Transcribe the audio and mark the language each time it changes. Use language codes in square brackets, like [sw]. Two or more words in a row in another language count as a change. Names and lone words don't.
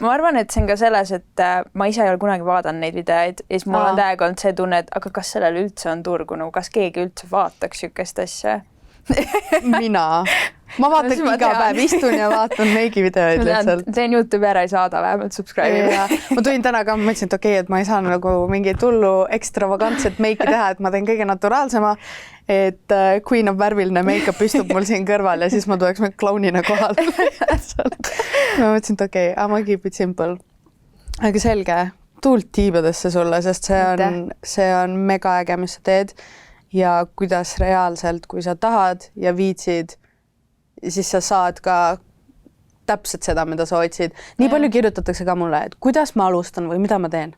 [et] Ma arvan, et see on ka selles, et ma ise ei ole kunagi vaadanud neid videoid ja siis mul on täiega olnud see tunne, et aga kas sellel üldse on turgu, nagu kas keegi üldse vaataks siukest asja? Mina. Ma vaatan iga päev, istun ja vaatan meigi videoid lihtsalt. Teen YouTube ära ei saada vähemalt subscribe'i. Ma tulin täna ka, ma mõtlesin, et okei, et ma ei saa nagu mingi tullu ekstravagantset meiki teha, et ma teen kõige naturaalsema, et [en] Queen of [et] värviline make-up istub mul siin kõrval ja siis ma tuleks klaunina kohal. Ma mõtlesin, et okei, ma [en] keep it simple. [et] Aga selge, tuult tiibadesse sulle, sest see on mega äge, mis sa teed ja kuidas reaalselt, kui sa tahad ja viitsid, siis sa saad ka täpselt seda, mida sa otsid. Nii palju kirjutatakse ka mulle, et kuidas ma alustan või mida ma teen.